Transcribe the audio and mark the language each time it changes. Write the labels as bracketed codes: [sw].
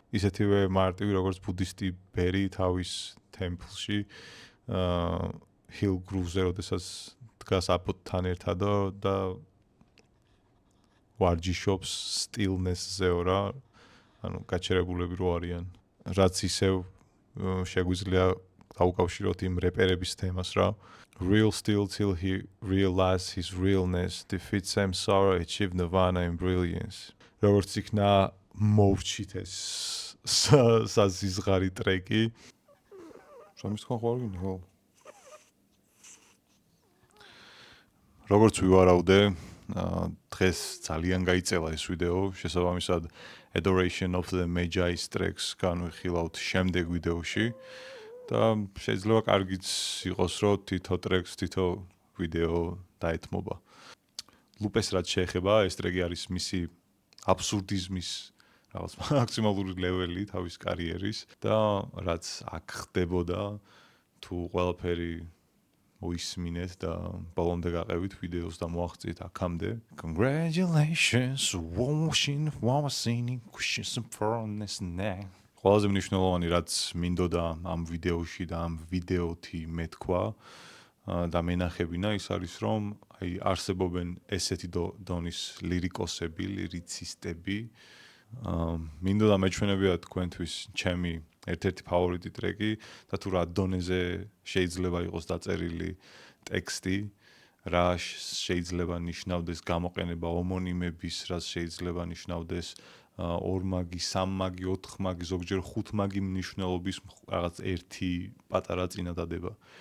[ka] ისეთივე მარტივი როგორც ბუდისტი ბერი თავის თემპლში, hill grove-ზე, როდესაც დგას აპოთთან ერთადო და ვარჯიშობს stillness-ზეო რა, ანუ გაჩერებულები რო არიან. რაც ისევ შეგვიძლია დაუკავშიროთ იმ რეპერების თემას რა. [en] Real still till he realized his realness, defeat samsara, achieve nirvana and brilliance. [ka] როგორც იქნა მოვჩით ეს საზიზღარი ტრეკი. სამის თქვენ ხო არ გინდა ხო? როგორც ვივარაუდე, დღეს ძალიან გაიწელა ეს ვიდეო, შესაბამისად Adoration of the Magi tracks განვიხილავთ შემდეგ ვიდეოში და შეიძლება კარგიც იყოს, რომ თითო ტრეკს, თითო ვიდეო დაეთმობა. ლუპეს რაც შეეხება, ეს ტრეკი არის მისი აბსურდიზმის რაღაც მაქსიმალური ლეველი თავის კარიერის და რაც აქ ხდებოდა, თუ ყველაფერი მოისმინეთ და ბოლომდე გაყევით ვიდეოს და მოაღწიეთ აქამდე. [en] Congratulations, washing, washing, cushions for this neck. [ka] ყველაზე მნიშვნელოვანი რაც მინდოდა ამ ვიდეოში და ამ ვიდეოთი მეთქვა და მენახებინა ის არის რომ აი არსებობენ ესეთი დონის ლირიკოსები, ლირიცისტები. მინდოდა მეჩვენებია თქვენთვის ჩემი ერთ-ერთი ფავორიტი ტრეკი და თუ რა დონეზე შეიძლება იყოს დაწერილი ტექსტი, რა შეიძლება ნიშნავდეს გამოყენება ომონიმების, რა შეიძლება ნიშნავდეს ორმაგი, სამმაგი, ოთხმაგი, ზოგჯერ ხუთმაგი მნიშვნელობის რაღაც ერთი პატარა წინადადება.